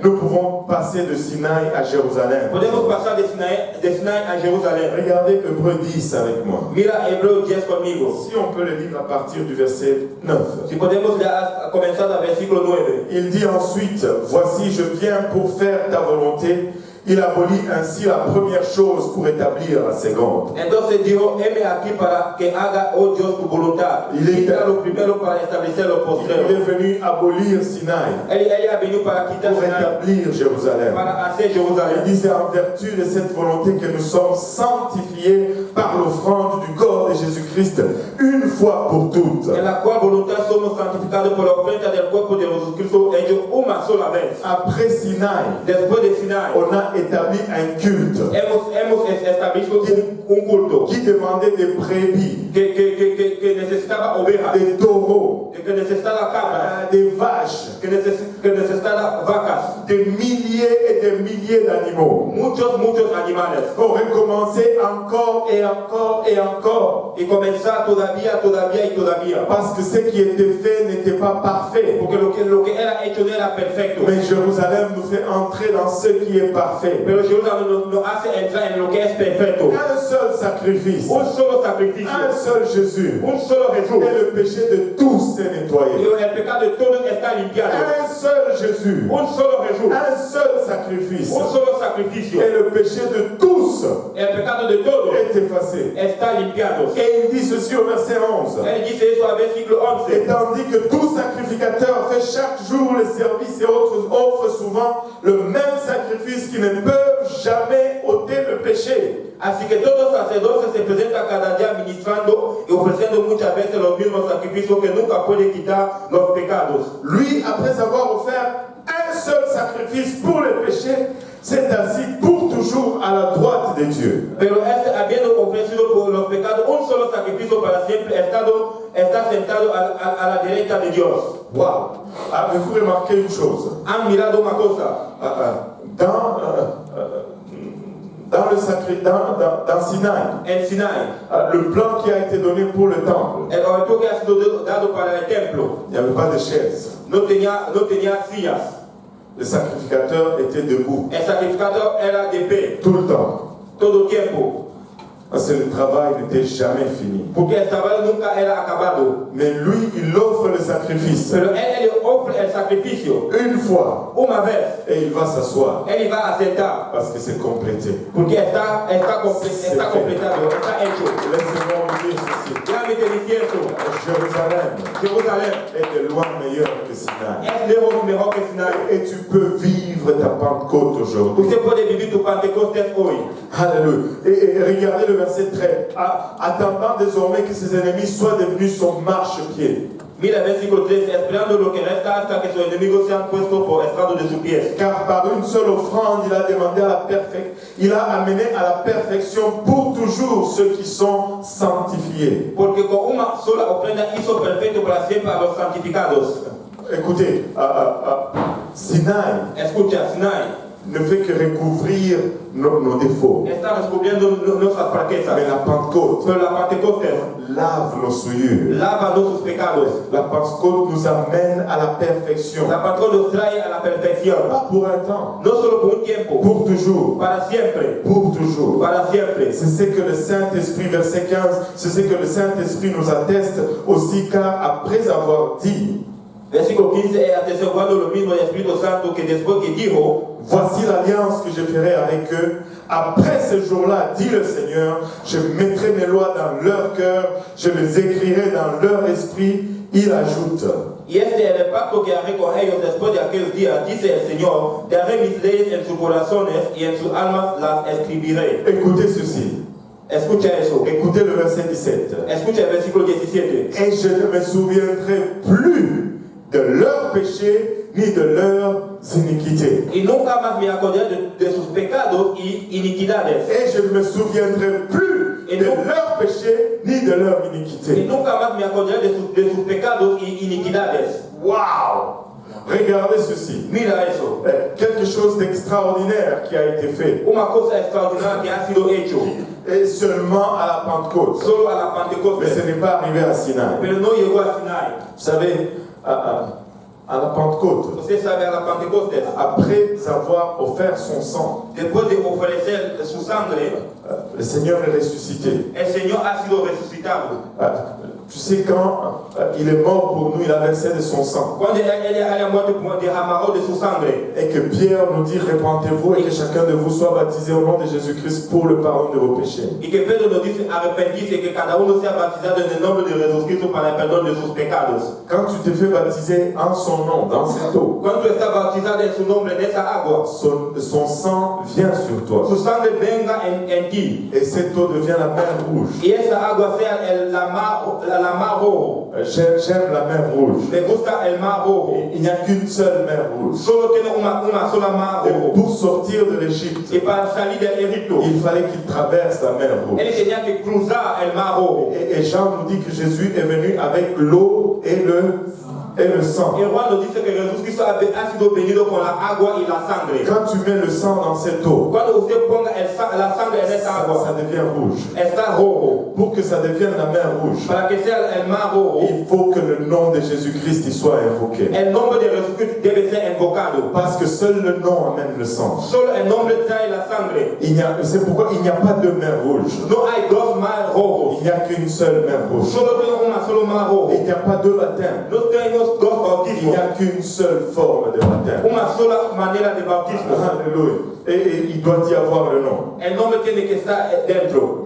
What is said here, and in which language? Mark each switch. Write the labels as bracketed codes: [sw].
[fr] Nous pouvons passer de Sinaï à Jérusalem. [es] Podemos pasar de Sinai a Jerusalén. [fr] Regardez Hébreux 10 avec moi. [es] Mira Hebreos 10 conmigo. [fr] Si on peut le lire à partir du verset 9. [es] Si podemos comenzar al versículo 9. [fr] Il dit ensuite, voici je viens pour faire ta volonté. Il abolit ainsi la première chose pour établir la seconde. [es] Entonces dijo, heme aquí para que haga, oh Dios, tu voluntad. Quita lo primero para establecer lo postrero. [fr] est venu abolir Sinaï [es] Él ha venido para quitar [fr] pour Sinai, établir Jérusalem. [es] para hacer [fr] Il [es] Jerusalén. [fr] disait en vertu de cette volonté que nous sommes sanctifiés par l'offrande du corps de Jésus-Christ une fois pour toutes. [es] En la cual voluntad somos santificados por la ofrenda del cuerpo de Jesucristo hecho una sola vez. [fr] Après Sinaï, [es] Después de Sinai, [fr] on a établi un culte [es] hemos establecido un culto [fr] qui demandait des brebis, [es] que necesitaba ovejas, [fr] des taureaux, [es] que necesitaba cabras, [fr] des vaches, [es] que necesitaba vacas, [fr] des milliers et des milliers d'animaux. [es] muchos animales. [fr] On recommençait encore et encore et encore. [es] Y comenzar todavía y todavía. [fr] Parce que ce qui était fait n'était pas parfait. [es] Porque lo que era hecho no era perfecto. [fr] Mais Jérusalem nous fait entrer dans ce qui est parfait. [es] Pero Jerusalén nos hace entrar en lo que es perfecto. [fr] Un seul sacrifice, [es] Un solo sacrificio. [fr] un seul Jésus, [es] Un solo Jesús. [fr] et le péché de tous est nettoyé. [es] Y el pecado de todos está limpiado. [fr] Un seul Jésus, [es] Un solo Jesús. [fr] un seul sacrifice, [es] Un solo sacrificio. [fr] et le péché de tous [es] El pecado de todos [fr] est effacé. [es] está limpiado. [fr] Et il dit ceci au verset 11. [es] Él dice eso al versículo [fr] Et [es] 11. [fr] tandis que tout sacrificateur fait chaque jour les services et autres offre souvent le même sacrifice qui ne peuvent jamais ôter le péché. [es] Así que todos los sacerdotes se presentan cada día ministrando y ofreciendo muchas veces los mismos sacrificios que nunca pueden quitar los pecados. [fr] Lui, après avoir offert un seul sacrifice pour le péché, s'est assis pour toujours à la droite de Dieu. [es] Pero habiendo ofrecido por los pecados un solo sacrificio para siempre, está sentado a la derecha de Dios. Wow! [fr] Avez-vous remarqué une chose? [es] Han mirado una cosa. [fr] Dans Sinaï, [es] En Sinai, [fr] le plan qui a été donné pour le temple, [es] el oratorio que ha sido dado para el templo [fr] il n'y avait pas de chaise. [es] no tenía sillas. [fr] Le sacrificateur était debout [es] El sacrificador era de pie [fr] tout le temps. [es] todo el tiempo, [fr] Parce que le travail n'était jamais fini. [es] porque el trabajo nunca era acabado. [fr] Mais lui, il offre le sacrifice [es] Pero él le ofrece el sacrificio [fr] une fois [es] una vez. [fr] et il va s'asseoir [es] Él iba a sentar [fr] parce que c'est complété. [es] porque está completado, está hecho. [fr] Laissez-moi vous dire ceci. [es] Déjame te decir eso. Jerusalén [fr] est de loin meilleur que Sinaï. [es] es lejos mejor que Sinai. [fr] Et tu peux vivre ta Pentecôte aujourd'hui. [es] Usted puede vivir tu Pentecostés hoy. [fr] Alléluia. Et regardez le verset 13. Attendant désormais que ses ennemis soient devenus son marchepied. [es] Mira el versículo 13, esperando lo que resta hasta que sus enemigos sean puestos por estrado de sus pies. [fr] Car par une seule offrande, il a demandé à la il a amené à la perfection pour toujours ceux qui sont sanctifiés. [es] Porque con una sola ofrenda hizo perfecto para siempre a los santificados. [fr] Écoutez, Sinaï [es] Escucha, Sinai [fr] ne fait que recouvrir nos défauts. [es] está descubriendo nuestras fraquezas. [fr] Mais la Pentecôte [es] Pero la Pentecostés [fr] lave nos souillures. [es] lava nuestros pecados. [fr] La Pentecôte nous amène à la perfection. [es] La Pentecostés nos trae a la perfección. [fr] Pas pour un temps, [es] No solo por un tiempo, [fr] pour toujours. [es] para siempre. [fr] Pour toujours. [es] Para siempre. [fr] C'est ce que le Saint-Esprit, verset 15, c'est ce que le Saint-Esprit nous atteste aussi, car après avoir dit, [es] Versículo 15 es atestiguando lo mismo del Espíritu Santo que después que dijo, [fr] voici l'alliance que je ferai avec eux. Après ce jour-là, dit le Seigneur, je mettrai mes lois dans leur cœur, je les écrirai dans leur esprit. Il ajoute, [es] y este es el pacto que haré con ellos después de aquellos días, dice el Señor, daré mis leyes en sus corazones y en sus almas las escribiré. [fr] écoutez ceci, [es] Escucha eso. [fr] Écoutez le verset 17. [es] Escucha el versículo 17. [fr] Et je ne me souviendrai plus de leurs péchés ni de leurs iniquités. [es] Y nunca más me acordaré de sus pecados y iniquidades. [fr] Et je ne me souviendrai plus de leurs péchés ni de leurs [es] Y [fr] iniquités. [es] nunca más me acordaré de sus pecados y iniquidades. [fr] Waouh! Regardez ceci. [es] Mira eso. [fr] Quelque chose d'extraordinaire qui a été fait. [es] Una cosa extraordinaria que ha sido hecho. [fr] Et seulement à la Pentecôte. [es] Solo a la [fr] Mais [es] Pentecostés. [fr] ce n'est pas arrivé à Sinaï. [es] Pero no llegó a Sinai. [fr] Vous savez, à la Pentecôte, [es] Usted sabe, a la Pentecostés, [fr] après avoir offert son sang, [es] después de ofrecer su sangre, [fr] le Seigneur est ressuscité. [es] el Señor ha sido resucitado. [fr] Tu sais, quand il est mort pour nous, il a versé de son sang. [es] Cuando él haya muerto, derramado de su sangre. [fr] Et que Pierre nous dit, répentez-vous et que chacun de vous soit baptisé au nom de Jésus-Christ pour le pardon de vos péchés. [es] Y que Pedro nos dice arrepentirse y que cada uno sea bautizado en el nombre de Jesucristo para el perdón de sus pecados. [fr] Quand tu te fais baptiser en son nom, dans cette eau, [es] Cuando tú estás bautizado en su nombre, en esa agua, [fr] son sang vient sur toi. [es] su sangre venga en ti. [fr] Et cette eau devient la mer rouge. [es] Y esa agua sea la mar rojo. [fr] J'aime la mer rouge. [es] Me gusta el mar rojo. [fr] Il n'y a qu'une seule mer rouge. [es] Solo tiene una sola mar [fr] Et [es] rojo. [fr] pour sortir de l'Égypte, [es] Y para salir del Egipto, [fr] il fallait qu'il traverse la mer rouge. [es] él tenía que cruzar el mar rojo. [fr] Et Jean nous dit que Jésus est venu avec l'eau et le sang. [es] Y Juan nos dice que Jesucristo ha sido venido con la agua y la sangre. [fr] Quand tu mets le sang dans cette eau, [es] Cuando usted ponga la sangre en esa agua, [fr] devient rouge. [es] está rojo. [fr] Pour que ça devienne la mer rouge, [es] Para que sea el mar rojo, [fr] il faut que le nom de Jésus-Christ y soit invoqué. [es] el nombre de Jesucristo debe ser invocado. [fr] Parce que seul le nom amène le sang. [es] Solo el nombre trae la sangre. [fr] C'est pourquoi il n'y a pas de mer rouge. [es] No hay dos mar rojos. [fr] Il n'y a qu'une seule mer rouge. [es] Solo tenemos una solo mar rojo. [fr] Il n'y a pas deux baptêmes. [es] No tenemos dos [fr] Il n'y [es] bautismos. [fr] a qu'une seule forme de baptême. [es] Una sola manera de bautismo. [fr] Alléluia. Et il doit y avoir le nom. [es] El nombre tiene que estar dentro.